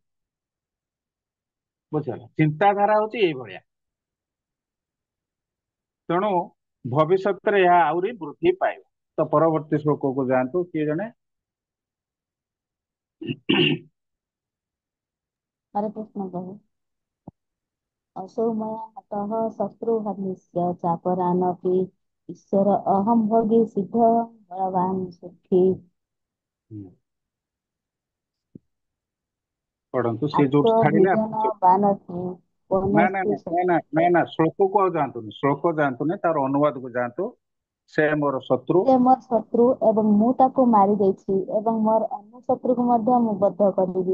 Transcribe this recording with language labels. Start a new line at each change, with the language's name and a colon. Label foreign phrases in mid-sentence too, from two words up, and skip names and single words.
Odia: ବୁଝିଲ? ଚିନ୍ତାଧାରା ହଉଛି ଏଇଭଳିଆ। ତେଣୁ ଭବିଷ୍ୟତରେ ଏହା ଆହୁରି ବୃଦ୍ଧି ପାଇବ। ତ ପରବର୍ତ୍ତୀ ଶ୍ଲୋକକୁ ଯାଆନ୍ତୁ, କିଏ ଜଣେ? ହରେ କୃଷ୍ଣ ପ୍ରଭୁ।
Sanskrit: असौ मया हतः शत्रुहन्यस्य चापरानपि ईश्वर अहं भोगी सिद्ध बलवान् सुखी।
Odia: ପଢନ୍ତୁ, ସିଏ ଯୋଉଠି ଛାଡିଲେ
Sanskrit: ଆତ୍ମଭିଜନ ବାନସି
Odia: ନା ନା ପୌନସ୍ତୁ ନା ନା ନା ନା ନା, ଶ୍ଲୋକକୁ ଆଉ ଯାଆନ୍ତୁନି, ଶ୍ଲୋକ ଯାଆନ୍ତୁନି, ତାର ଅନୁବାଦକୁ ଯାଆନ୍ତୁ। ସେ ମୋର ଶତ୍ରୁ। ସେ ମୋର ଶତ୍ରୁ ଏବଂ ମୁଁ ତାକୁ ମାରି ଦେଇଛି ଏବଂ ମୋର ଅନ୍ୟ ଶତ୍ରୁକୁ ମଧ୍ୟ ମୁଁ ବଦ୍ଧ କରିବି।